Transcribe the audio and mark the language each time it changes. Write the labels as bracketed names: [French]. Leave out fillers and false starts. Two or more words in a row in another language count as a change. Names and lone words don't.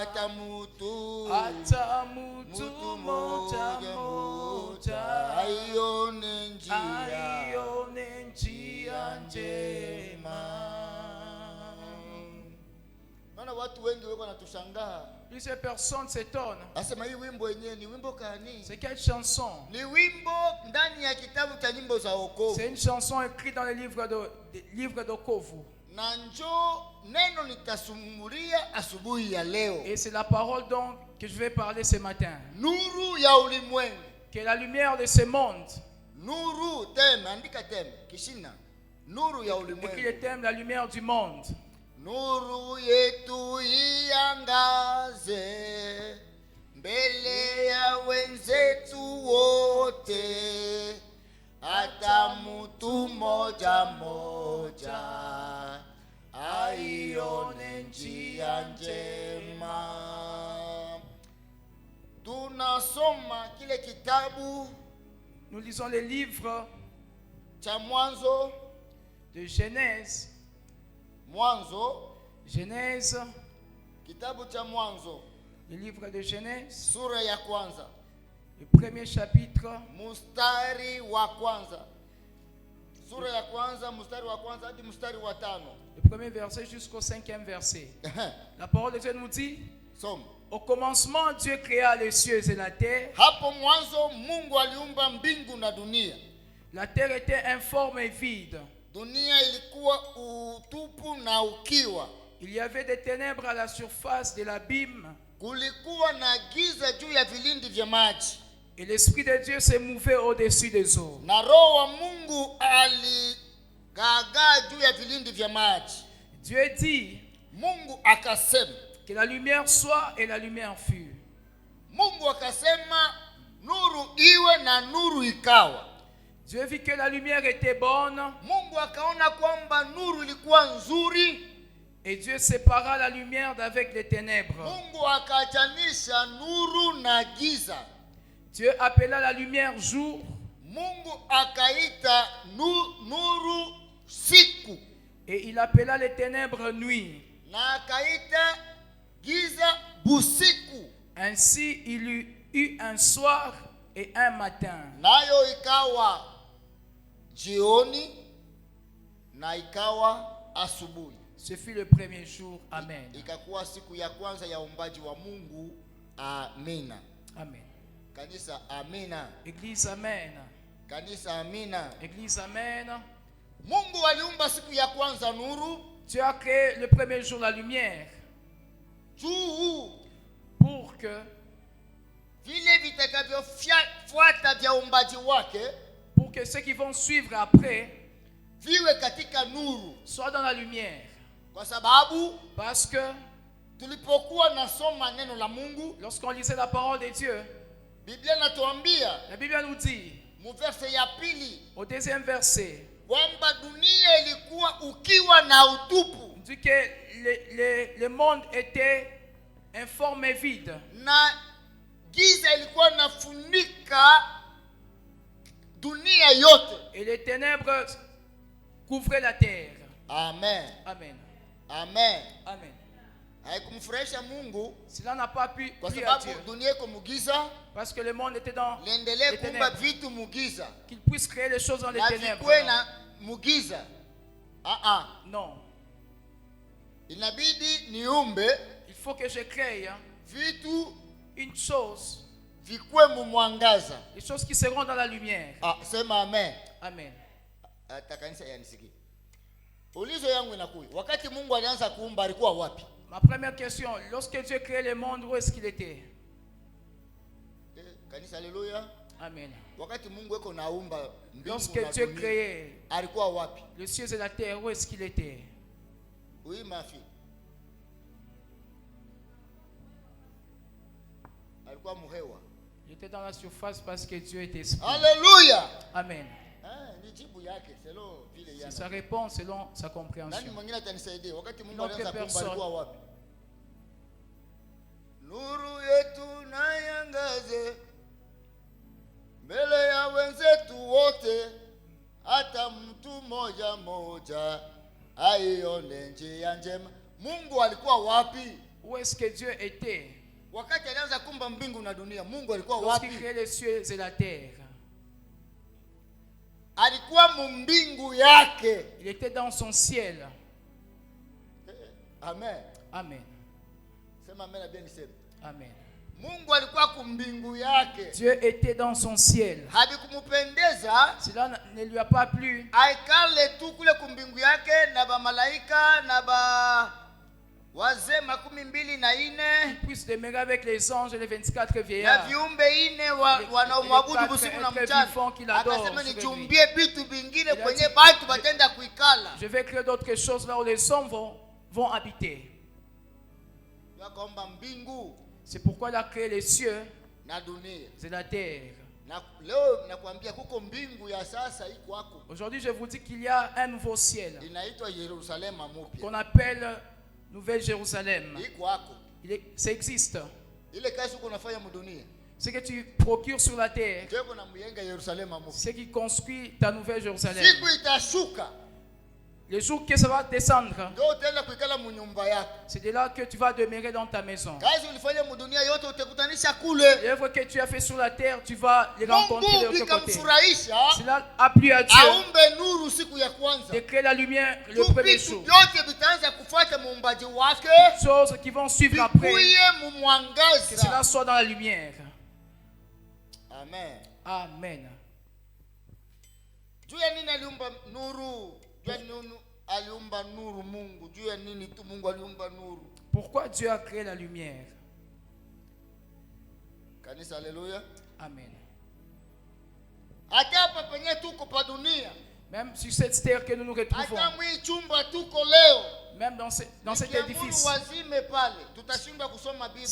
[Swahili] Hata mtu moja moja aione njia njema. Maana watu wengi wako wanatushangaa. [French] Plusieurs personnes s'étonnent. [Swahili] Asema hii wimbo yenyewe ni wimbo gani? [French] C'est quelle chanson? [Swahili] Ni wimbo ndani ya kitabu cha nyimbo za wokovu. [French] C'est une chanson écrite dans le livre d'Okovu. [Swahili] Na njoo neno nitasumulia asubuhi ya leo. [French] Et c'est la parole donc que je vais parler ce matin. [Swahili] Nuru ya ulimwengu. [French] Que la lumière de ce monde. [Swahili] Nuru teme, andika teme, kishina. Nuru ya ulimwengu. [French] Écrit le thème, la lumière du monde. [Swahili] Nuru yetu iangaze mbele ya wenzetu wote, hata mtu moja moja aione njia njema. Tunasoma kile kitabu, [French] nous lisons les livres [Swahili] cha Mwanzo, [French] de Genèse. [Swahili] Mwanzo, [French] Genèse, [Swahili] kitabu cha Mwanzo, [French] le livre de Genèse, [Swahili] sura ya kwanza, [French] le premier chapitre, [Swahili] mstari wa kwanza. Sura ya kwanza, mstari wa kwanza hadi mstari wa 5. [French] le premier verset jusqu'au 5e verset. La parole de Dieu nous dit: Somme. Au commencement, Dieu créa les cieux et la terre. [Swahili] Hapo mwanzo Mungu aliumba mbingu na dunia. [French] La terre était informe et vide. [Swahili] Dunia ilikuwa utupu na ukiwa. [French] Il y avait des ténèbres à la surface de l'abîme. [Swahili] Kulikuwa na giza juu ya vilindi vya maji. [French] Et l'Esprit de Dieu se mouvait au-dessus des eaux. [Swahili] Na Roho wa Mungu aligagaa juu ya vilindi vya maji. [French] Dieu dit, [Swahili] Mungu akasema, [French] que la lumière soit, et la lumière fut. [Swahili] Mungu akasema nuru iwe, na nuru ikawa. [French] Dieu vit que la lumière était bonne. [Swahili] Mungu akaona kwamba nuru ilikuwa nzuri. [French] Et Dieu sépara la lumière d'avec les ténèbres. [Swahili] Mungu akaachanisha nuru na giza. [French] Dieu appela la lumière jour. [Swahili] Mungu akaita nuru siku. [French] Et il appela les ténèbres nuit. [Swahili] Na akaita giza busiku. [French] Ainsi il y eut un soir et un matin. [Swahili] Nayo ikawa jioni na ikawa asubuhi. [French] Ce fut le premier jour. Amen. [Swahili] Ikakuwa siku ya kwanza ya uumbaji wa Mungu. Amina. Amen. Kanisa amina. [French] Église amen. [Swahili] Kanisa amina. [French] Église amen. [Swahili] Mungu aliumba siku ya kwanza nuru. [French] Dieu a créé le premier jour la lumière. [Swahili] Juu [French] pour que [Swahili] vile vitakavyofuata vya uumbaji wake, [French] pour que ceux qui vont suivre après [Swahili] viwe katika nuru, [French] soient dans la lumière. [Swahili] Kwa sababu [French] parce que [Swahili] tulipokuwa nasoma neno la Mungu, [French] lorsqu'on lisait la parole de Dieu, [Swahili] Biblia inatuambia, [French] la Bible nous dit [Swahili] mu verse ya pili, [French] au deuxième verset, [Swahili] kwamba dunia ilikuwa ukiwa na utupu. [French] Il dit que le monde était informe et vide. [Swahili] na giza ilikuwa nafunika dunia yote. [French] Et les ténèbres couvraient la terre. Amen. Amen. Amen. Amen. [Swahili] Haikumfurahisha Mungu [French] Cela n'a pas pu [Swahili] kwa [French] plaire à [Swahili] sababu [French] Dieu. [Swahili] dunia iko mugiza, [French] Parce que le monde était dans [Swahili] liendelee [French] les [Swahili] kuumba [French] ténèbres. [Swahili] vitu mugiza [French] Qu'il puisse créer les choses dans les [Swahili] na [French] ténèbres. [Swahili] vikwe na mugiza. [French] Non. [Swahili] Inabidi niumbe [French] Il faut que je crée [Swahili] vitu [French] une chose. [Swahili] vikwe mu mwangaza. [French] Les choses qui seront dans la lumière. [Swahili] Sema amen. Amen. Kanisa yanisikie. Ulizo yangu inakuja. Wakati Mungu alianza kuumba alikuwa wapi? [French] Ma première question, lorsque Dieu créait le monde, où est-ce qu'il était? [Swahili] Kanisa, haleluya. Amen. Wakati Mungu eko naumba mbingu [French] Lorsque [Swahili] na [French] Dieu [Swahili] dunia, [French] créait [Swahili] alikuwa wapi? [French] les cieux et la terre, où est-ce qu'il était? Oui, ma fille. [Swahili] Alikuwa muhewa. [French] Il était dans la surface parce que Dieu était esprit. Haleluya. Amen. [Swahili] Ni jibu yake selon vile yana. [French] C'est sa réponse selon sa [Swahili] Nani [French] compréhension. [Swahili] mwingine atanisaidia? Wakati Mungu [French] Notre [Swahili] alianza kuumba [French] personne. [Swahili] alikuwa wapi? Nuru yetu na yangaze mbele ya wenzetu wote, hata mtu moja moja aione njia njema. Mungu alikuwa wapi? [French] Où est-ce que Dieu était? [Swahili] Wakati alianza kuumba mbingu na dunia, Mungu alikuwa [French] Lorsqu'il [Swahili] wapi? [French] créait les cieux et la terre. [Swahili] Alikuwa mumbingu yake. [French] Il était dans son ciel. Amen. Amen. [Swahili] Sema amen na bien niseme. Amen. Mungu alikuwa kumbingu yake. [French] Dieu était dans son ciel. [Swahili] Habikumupendeza [French] Cela ne lui a pas plu [Swahili] aikale tu kule kumbingu yake na ba malaika na ba wazee 24 [French] puisse demeurer avec les anges et les 24 [Swahili] na [French] vieillards. [Swahili] viumbe ine wanaomwabudu usiku na mchana. Akasema nichumbie vitu vingine kwenye batu batenda kuikala. [French] Je vais créer d'autres choses là où les hommes vont habiter. [Swahili] Akaomba mbingu [French] C'est pourquoi il a créé les cieux [Swahili] na dunia. [French] et la terre. [Swahili] Na leo nakwambia kuko mbingu ya sasa iko hapo. [French] Aujourd'hui, je vous dis qu'il y a un nouveau ciel [Swahili] Inaitwa Yerusalema mpya. [French] qu'on appelle Nouvelle Jérusalem. [Swahili] Iko hapo. [French] Ça existe. [Swahili] Ile kazi uko unafanya mdunia. [French] Ce que tu procures sur la terre, [Swahili] Ndio kuna myenga Yerusalema mpya. [French] ce qui construit ta Nouvelle Jérusalem. [Swahili] Siku itashuka. [French] Le jour que ça va descendre, [Swahili] Ndio utaenda kuikala munyumba yako. [French] c'est de là que tu vas demeurer dans ta maison. [Swahili] Kazi ulifanya mdunia yote utakutanisha kule. [French] L'œuvre que tu as fait sur la terre, tu vas les rencontrer de [Swahili] Mungu [French] l'autre côté. [Swahili] ikamfurahisha [French] Cela a plu à Dieu [Swahili] aumbe nuru siku ya kwanza. [French] de créer la lumière le [Swahili] Tu [French] premier [Swahili] vitu [French] jour. [Swahili] vyote vitaanza kufuata muumbaji wake. [French] Choses qui vont suivre après, [Swahili] Vikuye [French] que cela [Swahili] mumwangaza. [French] soit dans la lumière. Amen. Amen. [Swahili] Juu ya nini aliumba nuru? Juu ya nini aliumba nuru Mungu? Juu ya nini tu Mungu aliumba nuru? [French] Pourquoi Dieu a créé la lumière? [Swahili] Kanisa, haleluya. Amen. Hata hapa penye tuko pa dunia, [French] Même sur cette terre que nous nous retrouvons, [Swahili] hata mwi chumba tuko leo, [French] même dans cet [Swahili] nikiamuru [French] édifice, [Swahili] wazime pale, tutashindwa kusoma Biblia.